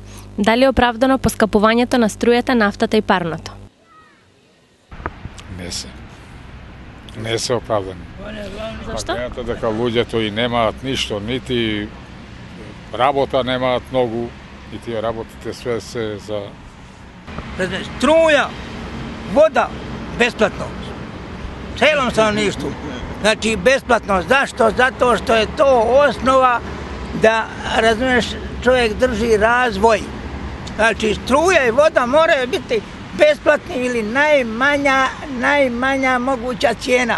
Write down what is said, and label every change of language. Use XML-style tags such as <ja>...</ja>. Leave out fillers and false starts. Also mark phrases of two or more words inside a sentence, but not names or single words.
<mk>Дали е оправдано поскапувањето на струјата, нафтата и парното? Не се оправдани. Зашто? Пакената дека луѓето и немаат ништо, нити работа немаат многу, и тие работите све се за...</mk> <sr>Struja, voda, besplatno. Celom stanovništvu. Znači, besplatno. Zašto? Zato što je to osnova da, razumiješ, čovjek drži razvoj. Znači, struja i voda moraju biti besplatni ili najmanja moguća cijena.</sr>